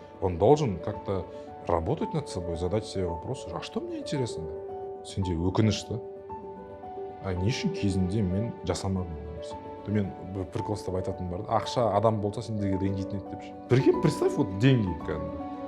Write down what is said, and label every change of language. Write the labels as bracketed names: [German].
[Russian] Он должен как-то работать над собой, задать себе вопросы. А что мне интересно? [Kazakh] Сенде өкініш та. А не үшін кезінде мен жасамадым бұл нәрсе? Мен бір прикол ұстап айтатыным бар. Ақша адам болса сендерге ренжитін еді депші. [Russian] Прикинь, представь, вот деньги кәдімгі.